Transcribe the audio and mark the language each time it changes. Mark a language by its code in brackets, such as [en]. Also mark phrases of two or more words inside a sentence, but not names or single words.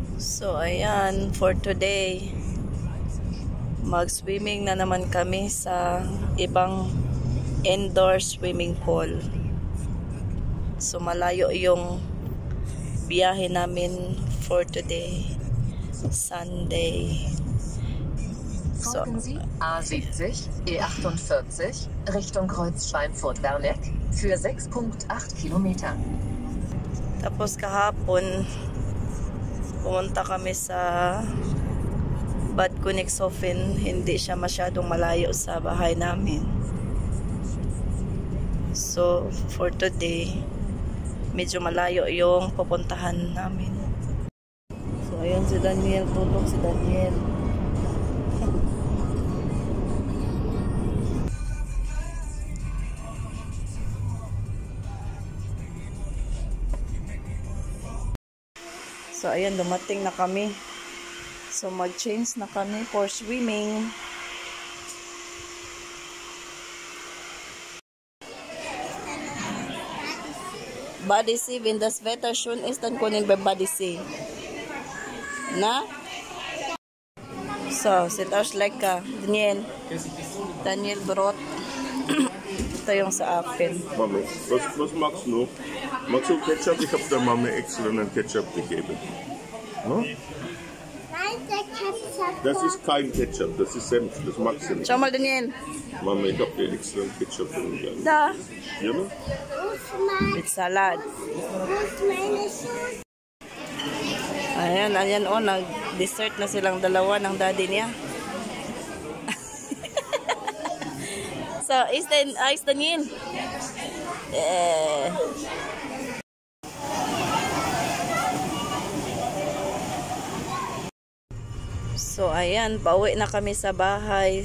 [tl] So ayan, [en] for today [tl] mag-swimming na naman kami sa ibang [en] indoor swimming pool. [tl] So malayo yung biyahe namin [en] for today, [tl] Sunday. So, [de] Folgen Sie A70, E48 Richtung Kreuz Schweinfurt-Werneck für 6,8 Kilometer. [tl] Tapos kahapon pumunta kami sa Bad Königshofen. Hindi siya masyadong malayo sa bahay namin. So [en] for today [tl] medyo malayo yung pupuntahan namin. So ayan si Daniel, tulog si Daniel. So ayan, dumating na kami. So mag-change na kami [en] for swimming. [de] Badesee, wenn das Wetter schön ist, dann können wir Badesee. Na? So, sieht aus lecker. Daniel Brot. [tl] Ito yung sa akin. [de] Mami, was magst du? Magst du Ketchup? Ich habe der Mami extra einen Ketchup gegeben. No? Nein, der Ketchup. Das ist kein Ketchup, das ist Senf, das magst du nicht. Schau mal, Daniel. Mami, ich habe dir extra einen Ketchup gegeben. Da. Ja, ne? [en] With salad. [de] Meine Schuhe. [tl] Ayan, oh, nag-dessert na silang dalawa ng daddy niya. [en] So, is Daniel? [tl] So, ayan, pauwi na kami sa bahay.